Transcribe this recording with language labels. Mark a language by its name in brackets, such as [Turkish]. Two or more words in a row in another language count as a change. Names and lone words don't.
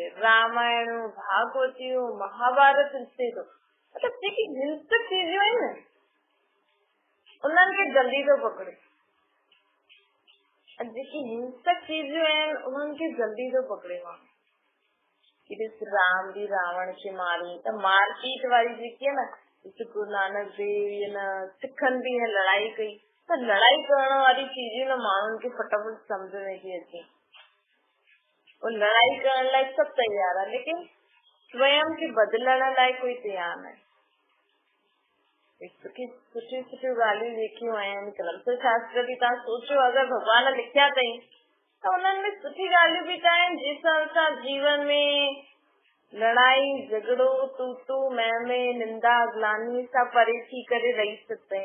[Sindhi] रामायण भागवतियूं महाभारत ॾिसे थो, मतलब जेकी हिंसक चीजूं आहिनि न उन्हनि खे जल्दी थो पकड़े। जेकी हिंसक चीजूं आहिनि उन्हनि खे जल्दी थो पकड़े माण्हू। राम भी रावण खे मारी, त मारपीट वारी जेकी आहे न, गुरु नानक देव न सिखनि भी लड़ाई कई, त लड़ाई करण वारी चीजूं न माण्हुनि खे फटाफट सम्झ में थी अचे। वो लड़ाई करण लाइ [Hindi] सब तैयार है, लेकिन स्वयं के [Sindhi] बदलण लाइ कोई तैयार न आहे। सुठी ॻाल्हियूं लिखियूं आहिनि ग्रंथ शास्त्र भी। तव्हां सोचो अगरि भगवान लिखिया अथई त उन्हनि में सुठी ॻाल्हियूं भी त आहिनि जंहिंसां असां जीवन में लड़ाई झगड़ो तूतू महमे निंदा ग्लानी सां परे थी करे रही सघंदा आहियूं।